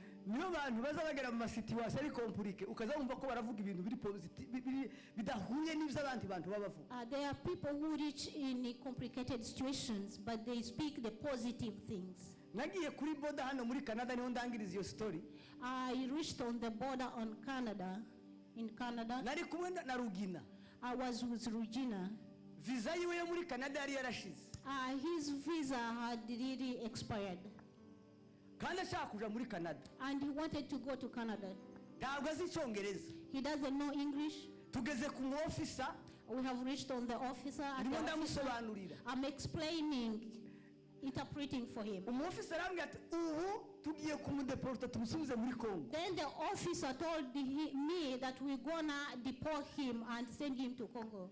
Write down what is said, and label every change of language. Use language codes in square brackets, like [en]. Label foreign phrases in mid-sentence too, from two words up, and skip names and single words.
[en] There are people who reach in complicated situations, but they speak the positive things. I reached on the border on Canada, in Canada. I was with Regina. [rw] Visa yiwe muri Canada yari yarashize. [en] His visa had really expired. [rw] Kandi ashaka kuja muri Canada. [en] And he wanted to go to Canada. [rw] Ntabwo azi Icyongereza. [en] He doesn't know English. [rw] Tugeze ku officer. [en] We have reached on the officer. I'm explaining, interpreting for him. Then the officer told me that we're gonna deport him and send him to Congo.